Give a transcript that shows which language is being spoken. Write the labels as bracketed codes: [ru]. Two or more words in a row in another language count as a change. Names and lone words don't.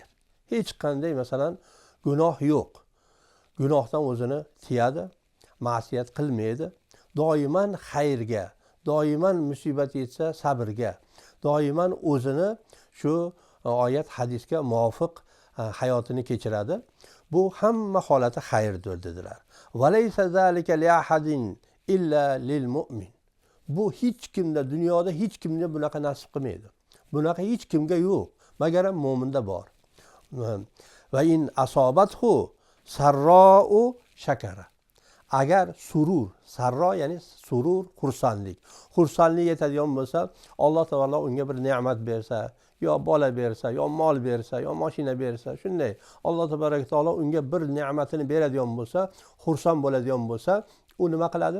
[uz] Hech qanday masalan gunoh yo'q. Gunohdan o'zini tiyadi, ma'siyat qilmaydi. Doiman xayrga, doiman musibat yetsa sabrga, doiman o'zini shu oyat hadisga muvofiq hayotini kechiradi. Bu hamma holati xayrdir dedilar. [ar] وليس ذلك لأحد إلا للمؤمن. [uz] Bu hech kimda, dunyoda hech kimga bunaqa nasib qilmaydi. Bunaqa hech kimga yo'q, magar mo'minda bor. [ar] وإن أصابته سراء شكر. [uz] Agar sarro ya'ni surur, xursandlik yetadigan bo'lsa, Alloh taolo unga bir ne'mat bersa, yo bola bersa, yo mol bersa, yo mashina bersa, shunday Alloh taolo unga bir ne'matini beradigan bo'lsa, xursand bo'ladigan bo'lsa, u nima qiladi?